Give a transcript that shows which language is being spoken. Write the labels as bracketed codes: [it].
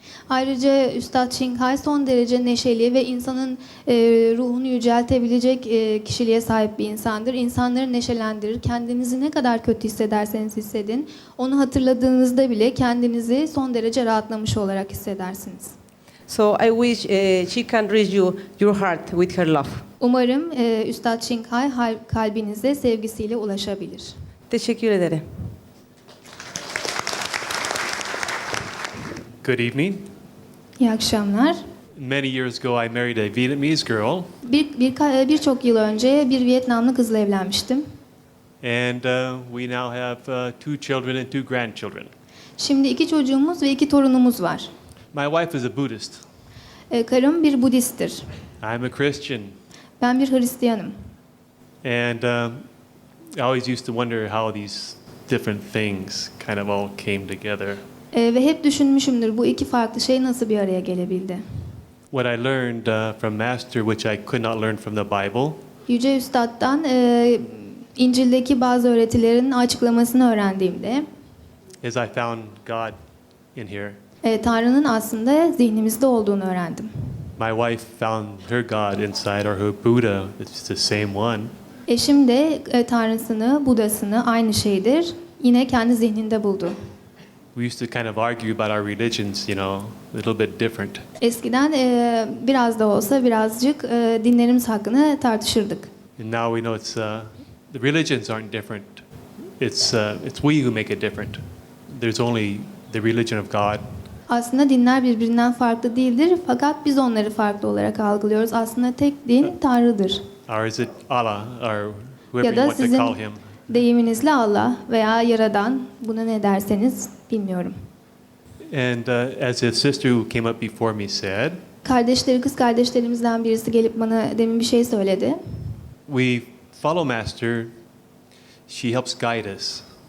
[tr] Ayrıca Üstad Çinghai son derece neşeli ve insanın ruhunu yüceltebilecek kişiliğe sahip bir insandır. İnsanları neşelendirir. Kendinizi ne kadar kötü hissederseniz hissedin, onu hatırladığınızda bile kendinizi son derece rahatlamış olarak hissedersiniz. [en] So I wish she can reach your heart with her love. [tr] Umarım Üstad Çinghai kalbinize sevgisiyle ulaşabilir. Teşekkür ederim. [en] Good evening. [tr] İyi akşamlar. [en] Many years ago, I married a Vietnamese girl, [tr] Birçok yıl önce bir Vietnamlı kızla evlenmiştim. [en] and we now have 2 children and 2 grandchildren. [tr] Şimdi 2 çocuğumuz ve 2 torunumuz var. [en] My wife is a Buddhist. [tr] Karım bir Budisttir. [en] I'm a Christian, [tr] Ben bir Hristiyanım. [en] and I always used to wonder how these different things kind of all came together. [tr] Ve hep düşünmüşümdür bu iki farklı şey nasıl bir araya gelebildi. [en] What I learned from Master, which I could not learn from the Bible, [tr] Yüce Üstad'dan İncil'deki bazı öğretilerin açıklamasını öğrendiğimde [en] is I found God in here. [tr] Tanrı'nın aslında zihnimizde olduğunu öğrendim. [en] My wife found her God inside, or her Buddha. It's the same one. [tr] Eşim de Tanrısını, Budasını aynı şeydir. Yine kendi zihninde buldu. [en] We used to kind of argue about our religions, you know, a little bit different. [tr] Eskiden biraz da olsa birazcık dinlerimiz hakkında tartışırdık. [en] And now we know it's the religions aren't different. It's we who make it different. There's only the religion of God. [tr] Aslında dinler birbirinden farklı değildir fakat biz onları farklı olarak algılıyoruz. Aslında tek din Tanrı'dır. [en] Or is it Allah, or whoever [tr] Ya [en] you [tr] da [en] want to [tr] sizin [en] call him? [tr] deyiminizle Allah veya Yaradan, buna ne derseniz bilmiyorum. [en] And as a sister who came up before me said, [tr] Kız kardeşlerimizden birisi gelip bana demin bir şey söyledi. [en] we follow Master. She helps guide us.